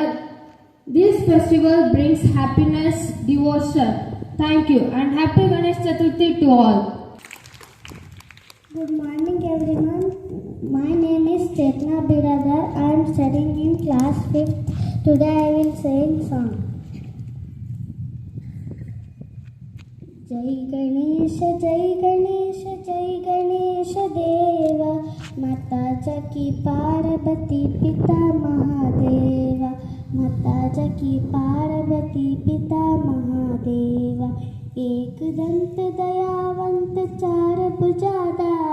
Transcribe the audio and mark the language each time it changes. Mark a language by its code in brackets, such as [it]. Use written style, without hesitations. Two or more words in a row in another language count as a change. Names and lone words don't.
[en] This festival brings happiness, devotion. Thank you and happy Ganesh Chaturthi to all. Good morning everyone. My name is Chetna Biradar. I am studying in class 5th. Today I will sing song. [hi] जय गणेश जय गणेश जय गणेश देवा, माता जकी पार्वती पिता महादेवा, माता जकी पार्वती पिता महादेवा, एक दंत दयावंत चार भुजादा